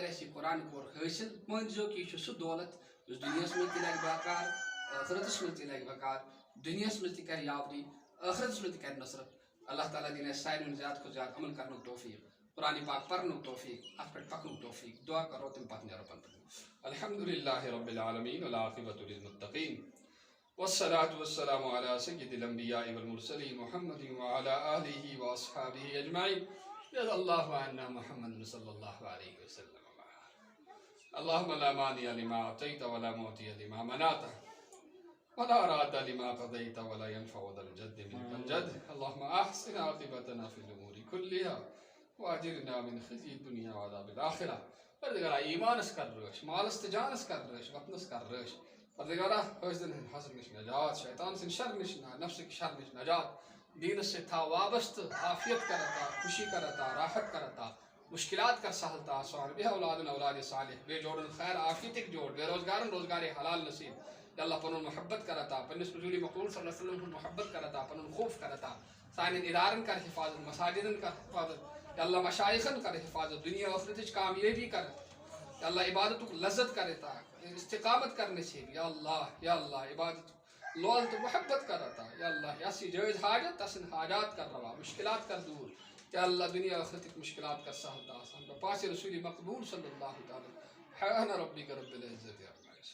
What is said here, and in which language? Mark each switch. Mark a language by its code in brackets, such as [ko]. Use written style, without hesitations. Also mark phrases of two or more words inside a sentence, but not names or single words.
[ks] اَسہِ یہِ قرآن کوٚر حٲصِل مٲنۍزیو کہِ یہِ چھُ سُہ دولت یُس دُنیاہس منٛز تہِ لگہِ بکار ٲخرتس منٛز تہِ لگہِ بکار دُنیاہس منٛز تہِ کرِ یاوری ٲخرتس منٛز تہِ کرِ نصرت اللہ تعالیٰ دِنۍ اَسہِ سارنٕے زیادٕ کھۄتہٕ زیادٕ عمل کرنُک توفیٖق قرآنِ پاک پرنُک توفیٖق اتھ پٮ۪ٹھ پکنُک توفیٖق دعا کرو تمہِ پتہٕ نیرو پتہٕ [ar] الحمدللہ رب العالمین والعاقبۃ للمتقین والصلاة والسلام على سید الانبیاء والمرسلین محمد وعلى آلہ واصحابہ اجمعین رضی اللہ عنا محمد صلی اللہ علیہ وسلم اللهم لا مانع لما اعطيت ولا معطي لما منعت ولا راد لما قضيت ولا ينفع ذا الجد منك الجد اللهم احسن عاقبتنا في الامور كلها واجرنا من خزي الدنيا وعذاب الاخره [ks] پروردگارا ایمانس کر رٲچھ مالس تہٕ جانس کر رٲچھ وطنس کر رٲچھ پروردگارا حٲسدن ہٕنٛدِ حسد نِش نجات شیطان سٕنٛدِ شر نِش نفسٕکۍ شر نِش نجات دیٖنس سۭتۍ تھاو وابستہٕ عافیت کر عطا خوشی کر عطا راحت کر عطا مشکلات کر سہل تا آسان بے اولاد اولاد صالح بے جوڑن خیر عافیتک جوڑ بے روزگارن روزگار حلال نصیب یا اللہ پنن محبت کر عطا پننس رسول مقبول صلی [ar] اللہ علیہ وسلم [ks] محبت کر عطا پنن خوف کر عطا سانن ادارن کر حفاظت مساجدن کر حفاظت یا اللہ مشائخن کر حفاظت دنیا آخرتچ کامیابی کر یا اللہ عبادتک لذت کر عطا استقامت کر نصیب یا اللہ عبادت لول تو محبت کر عطا یا اللہ یس یہ جائز حاجت تسن حاجات کر روا مشکلات کر دور یا اللہ دنیا آخرتک مشکلات کر سہل تا آسان بپاس رسول مقبول [ar] صلی اللہ تعالی سبحان ربک رب العزت